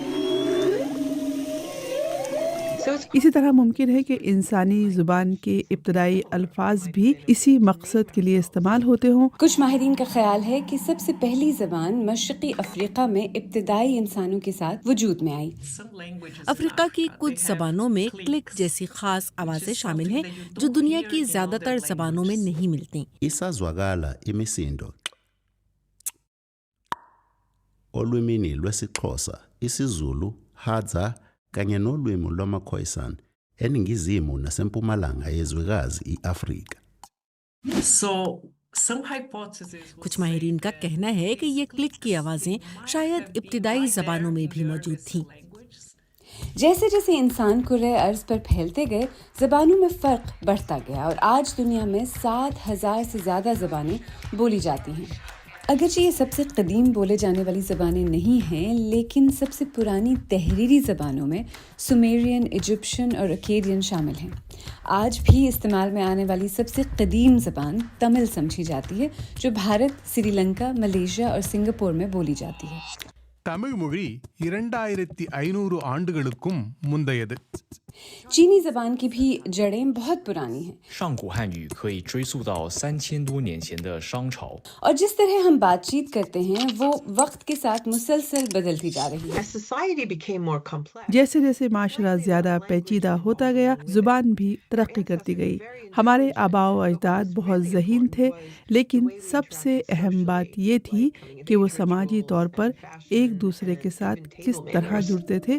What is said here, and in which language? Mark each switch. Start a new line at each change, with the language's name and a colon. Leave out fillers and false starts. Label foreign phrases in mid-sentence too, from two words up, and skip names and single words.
Urdu: اسی طرح ممکن ہے کہ انسانی زبان کے ابتدائی الفاظ بھی اسی مقصد کے لیے استعمال ہوتے ہوں۔ کچھ ماہرین کا خیال ہے کہ سب سے پہلی زبان مشرقی افریقہ میں ابتدائی انسانوں کے ساتھ وجود میں آئی۔ افریقہ کی کچھ زبانوں میں کلک جیسی خاص آوازیں شامل ہیں جو دنیا کی زیادہ تر زبانوں میں نہیں ملتی۔
Zulu: isazwakala imisindo olwimini lwesiXhosa, isiZulu, Hadza kanye nolwimi lwamaKhoisan eningizimu nasempumalanga yezwekazi iAfrika.
Urdu: کچھ ماہرین کا کہنا ہے کہ یہ کلک کی آوازیں شاید ابتدائی زبانوں میں بھی موجود تھیں۔ جیسے جیسے انسان کرۂ ارض پر پھیلتے گئے، زبانوں میں فرق بڑھتا گیا، اور آج دنیا میں 7,000 سے زیادہ زبانیں بولی جاتی ہیں۔ اگرچہ یہ سب سے قدیم بولے جانے والی زبانیں نہیں ہیں، لیکن سب سے پرانی تحریری زبانوں میں سومیرین، ایجپشن اور اکیڈین شامل ہیں۔ آج بھی استعمال میں آنے والی سب سے قدیم زبان تمل سمجھی جاتی ہے، جو بھارت، سری لنکا، ملیشیا اور سنگاپور میں بولی جاتی ہے۔
Tamil: தமிழ் மொழி 2500 ஆண்டுகளுக்கும் முந்தையது.
Urdu: چینی زبان کی بھی جڑیں بہت پرانی ہیں
Chinese: 上古汉语可以追溯到3000多年前的商朝。
Urdu: اور جس طرح ہم بات چیت کرتے ہیں وہ وقت کے ساتھ مسلسل بدلتی جا رہی ہے. جیسے جیسے معاشرہ زیادہ پیچیدہ ہوتا گیا، زبان بھی ترقی کرتی گئی. ہمارے آباؤ اجداد بہت ذہین تھے، لیکن سب سے اہم بات یہ تھی کہ وہ سماجی طور پر ایک دوسرے کے ساتھ کس طرح جڑتے تھے.